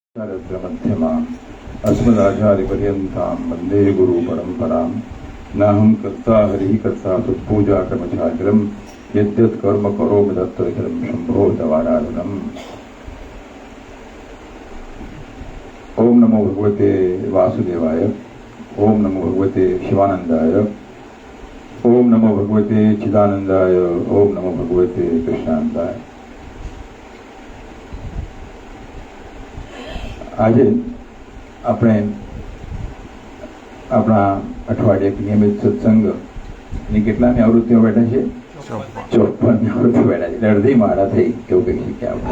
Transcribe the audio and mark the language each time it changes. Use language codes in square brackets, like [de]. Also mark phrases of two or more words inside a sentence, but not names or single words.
[sa] मध्यमा अस्मदाचार्यपर्यन्तां वन्दे गुरुपरम्परां नाहं कर्ता हरिः कर्ता तत्पूजाक्रमचारिणं यद्यत् कर्म करोमि तत्तदखिलं शम्भो तवाराधनम्। ओम नमो भगवते वासुदेवाय, ओम नमो भगवते शिवानंदाय, ओम नमो भगवते चिदानंदाय, ओम नमो भगवते कृष्णानंदाय। [gu] આજે આપણે આપણા અઠવાડિયે નિયમિત સત્સંગની કેટલાની આવૃત્તિઓ બેઠા છે? 54ની આવૃત્તિ બેઠા છે. અડધી માળા થઈ એવું કહી શકીએ આપણે.